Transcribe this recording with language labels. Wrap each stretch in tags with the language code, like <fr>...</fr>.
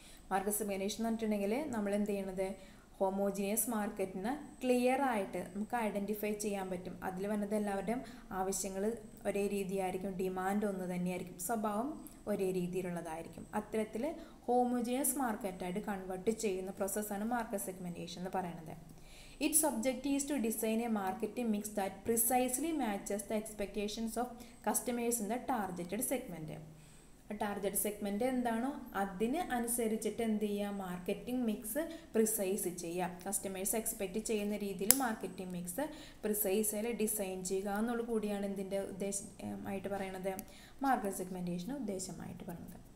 <ml>Market segmentation എന്ന് പറഞ്ഞിട്ടുണ്ടെങ്കിൽ നമ്മൾ എന്ത് ചെയ്യണത്, ഹോമോജീനിയസ് മാർക്കറ്റിനെ ക്ലിയർ ആയിട്ട് നമുക്ക് ഐഡൻറ്റിഫൈ ചെയ്യാൻ പറ്റും. അതിൽ വന്നത് എല്ലാവരുടെയും ആവശ്യങ്ങൾ ഒരേ രീതിയായിരിക്കും, ഡിമാൻഡ് ഒന്ന് തന്നെയായിരിക്കും, സ്വഭാവം ഒരേ രീതിയിലുള്ളതായിരിക്കും. അത്തരത്തിൽ ഹോമോജീനിയസ് മാർക്കറ്റായിട്ട് കൺവേർട്ട് ചെയ്യുന്ന പ്രോസസ്സാണ് മാർക്കറ്റ് സെഗ്മെൻറ്റേഷൻ എന്ന് പറയുന്നത്.</ml> <en>Its objective is to design a marketing mix that precisely matches the expectations of customers in the targeted segment.</en> <ml>Target segment എന്താണോ അതിന് അനുസരിച്ചിട്ട് എന്ത് ചെയ്യുക, മാർക്കറ്റിംഗ് മിക്സ് പ്രിസൈസ് ചെയ്യുക. കസ്റ്റമേഴ്സ് എക്സ്പെക്റ്റ് ചെയ്യുന്ന രീതിയിൽ മാർക്കറ്റിംഗ് മിക്സ് പ്രിസൈസിൽ ഡിസൈൻ ചെയ്യുക എന്നുള്ള കൂടിയാണ് ഇതിൻ്റെ ഉദ്ദേശമായിട്ട് പറയണത്, മാർക്കറ്റ് സെഗ്മെൻറ്റേഷന് ഉദ്ദേശമായിട്ട് പറയുന്നത്.</ml>